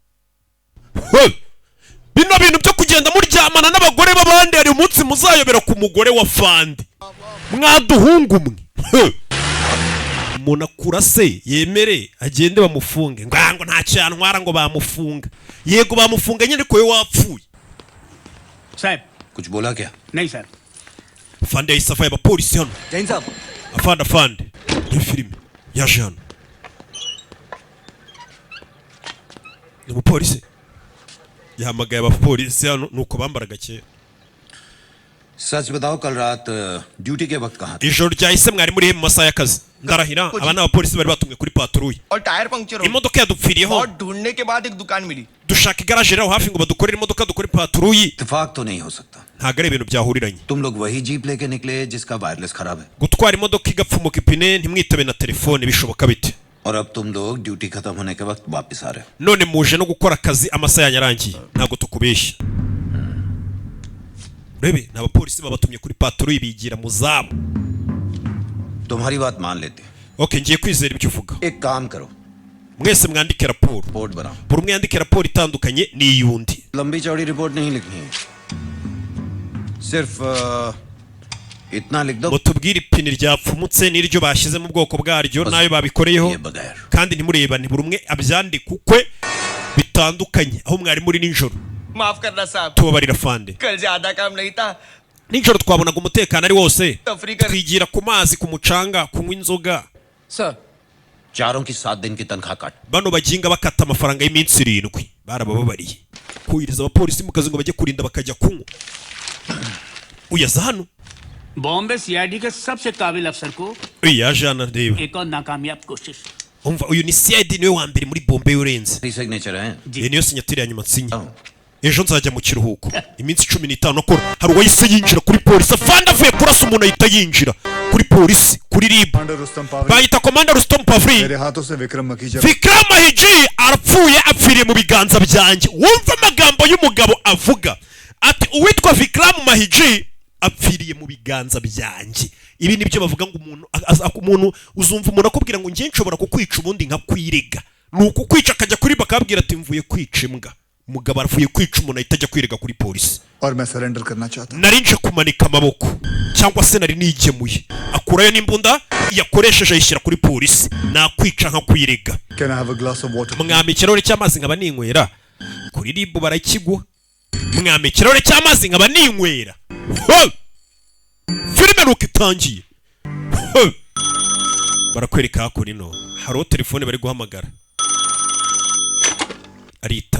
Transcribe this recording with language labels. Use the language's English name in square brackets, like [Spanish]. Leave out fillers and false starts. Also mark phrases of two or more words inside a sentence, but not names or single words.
[Kinyarwanda] Bino bintu byo kugenda muryamana n'abagore b'abandi hari umunsi muzayobera ku mugore wa fandi mwaduhungu mwe. Umuntu akurase yemere agende bamufunge ngo nta cyantwara ngo bamufunga. Yego bamufunga nyine ko we wapfuye. [Hindi] साहब कुछ बोला क्या? नहीं सर. [Kinyarwanda] Fandi yayisafaye abapolisi hano. [Hindi] जैन साहब [Kinyarwanda] Afande ni filime yaje hano. Ni umupolisi yahamagaye abapolisi hano nuko bambaraga kera. [Hindi] सच बताओ कल रात ड्यूटी के वक्त कहाँ थे? [Kinyarwanda] Ijoro ryahise mwari muri mu masaha y'akazi. Ndarahira aba n'abapolisi bari batumwe kuri patrouille. [Hindi] और [English] tyre puncture [Hindi] हो [Kinyarwanda] Imodoka yadupfiriyeho. [Hindi] और ढूंढने के बाद एक दुकान मिली. [Kinyarwanda] Dushaka igaraje rero hafi ngo badukorere imodoka dukore patrouille. [Hindi] इत्तेफाक तो नहीं हो सकता. [Kinyarwanda] Ntago ari ibintu byahuriranye. [Hindi] तुम लोग वही जीप लेके निकले जिसका वायरलेस खराब है. [Kinyarwanda] Gutwara imodoka igapfumuka ipine ntimwitabe na telefone bishoboka bite? [Hindi] और अब तुम लोग ड्यूटी खत्म होने के वक्त वापस आ रहे हो. [Kinyarwanda] None muje no gukora akazi amasaha yanyarangiye. Ntago tukubeshya. Rebe n'abapolisi babatumye kuri patrouille bigira mu zabo. [Hindi] तुम्हारी बात मान लेते. [Kinyarwanda] Okay, ngiye kwizera ibyo uvuga. [Hindi] एक काम करो. [Kinyarwanda] Mwese mwandike raporo. [Hindi] रिपोर्ट बनाओ. [Kinyarwanda] Buri umwe yandike raporo itandukanye n'iyundi. [Hindi] लंबी चौड़ी रिपोर्ट नहीं लिखनी है. सिर्फ इतना लिख दो. [Kinyarwanda] Mutubwire ipine ryapfumutse n'iryo bashyize mu bwoko bwaryo nayo babikoreyeho. [Hindi] ये बगैर. [Kinyarwanda] Kandi ntimurebane buri umwe abyandike ukwe bitandukanye aho mwari muri ninjoro. [Hindi] माफ करना साहब. [Kinyarwanda] Tubabarira Fande. [Hindi] कल ज्यादा काम नहीं था. [Kinyarwanda] Ninjoro twabonaga umutekano ari wose. Afrika. Twigira ku mazi ku mucanga kunywa inzoga. [Hindi] सर चारों की 7 दिन की तनख्वाह काट. [Kinyarwanda] Bano baginga bakata amafaranga y'iminsi 7 barabababariye. Kuhiriza abapolisi mu kazi ngo bajye kurinda bakajya kunywa. Uyaza hano. [Hindi] बॉम्बे सीआईडी के सबसे काबिल अफसर को [Kinyarwanda] Yaje hano reba. [Hindi] एक और नाकामयाब कोशिश. [Kinyarwanda] Umva uyu ni CID niwe wa mbere muri Bombay urenze. [Hindi] सिग्नेचर है. [Kinyarwanda] Iyi niyo sinyatire ya nyuma nsinya. Ejo nzajya mu kiruhuko. Iminsi 15 akora. Hari uwahise yinjira kuri polisi. Afande avuye kurasa umuntu ahita yinjira kuri polisi kuri RIB. [Hindi] कमांडर रुस्तम पावरी [Kinyarwanda] Bayita Commander Rustom Pavri. [Hindi] मेरे हाथों से विक्रम मखीजा [Kinyarwanda] Vikram Mahiji arapfuye apfiriye mu biganza byanjye. Wumva amagambo y'umugabo avuga ati uwitwa Vikram Mahiji apfiriye mu biganza byanjye. Ibi nibyo bavuga ngo umuntu uzumva umuntu akubwira ngo ngiye nshobora kukwica ubundi nkakwirega. Nuko kwica akajya kuri bakabwira ati mvuye kwica imbwa. Umugabo aravuye kwica umuntu ahita ajya kwirega kuri polisi. [Hindi] और मैं सरेंडर करना चाहता हूं. [Kinyarwanda] Nari nje kumanika amaboko cyangwa se nari nigemuye. Akurayo n'imbunda yakoresheje ayishyira kuri polisi. Nakwica nkakwirega. [English] Can I have a glass of water? [Kinyarwanda] Mwami ikirahure cy'amazi nkaba ninywera. Kuri RIB barakigwa. Mwami ikirahure cy'amazi nkaba ninywera. Filime nuko itangiye. Barakwereka hakuri no. Haro telefone bari guhamagara. Aritaba.